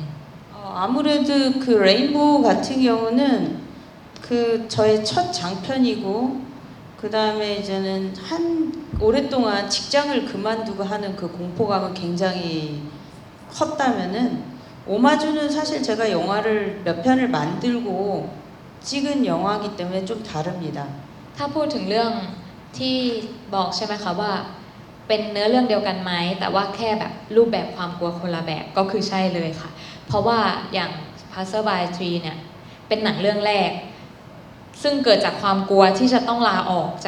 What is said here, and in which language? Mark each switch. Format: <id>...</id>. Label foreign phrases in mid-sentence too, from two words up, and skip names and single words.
<ko>아무래도 그 레인보우 같은 경우는 그 저의 첫 장편이고 그 다음에 이제는 오랫동안 직장을 그만두고 하는 그 공포감은 굉장히 컸다면은 오마주는 사실 제가 영화를 몇 편을 만들고 찍은 영화이기 때문에 좀 다릅니다.</ko> <th>ถ้าพูดถึงเรื่องที่บอกใช่ไหมคะว่าเป็นเนื้อเรื่องเดียวกันไหมแต่ว่าแค่แบบรูปแบบความกลัวคนละแบบก็คือใช่เลยค่ะ เพราะว่าอย่าง Passer by Tree เนี่ยเป็นหนังเรื่องแรกซึ่งเกิดจากความกลัวที่จะต้องลาออกจาก</th>